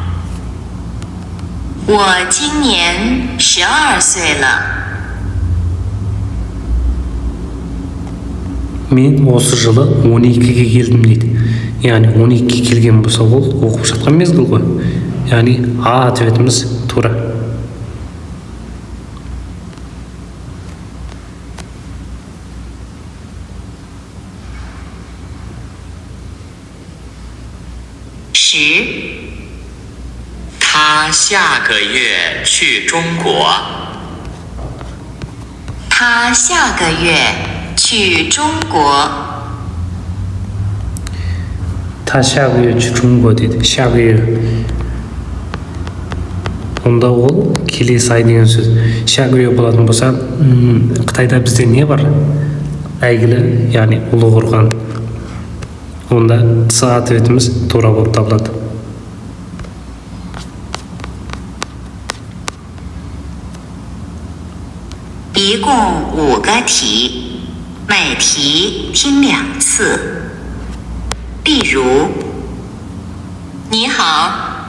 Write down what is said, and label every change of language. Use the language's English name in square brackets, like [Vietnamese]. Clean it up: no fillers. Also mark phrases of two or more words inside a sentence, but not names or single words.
[Chinese] 我今年12岁了。 [Kazakh] Мен осы жылы 12-ге келдім дейді. Яғни 12-ге келген болса ол оқып жатқан мезгіл ғой. Яғни А ответіміз тура. [Chinese] 他下个月去中国。他下个月去中国。他下个月去中国дейді. 下个月. [Kazakh] Онда ол келесі ай деген сөз. [Chinese] 下个月 [Kazakh] болатын болса, Қытайда бізде не бар? Әйгілі, яғни ұлы қорған. Онда С ответіміз тура болып табылады. [Chinese] 一共5个题，每题听2次。例如，你好。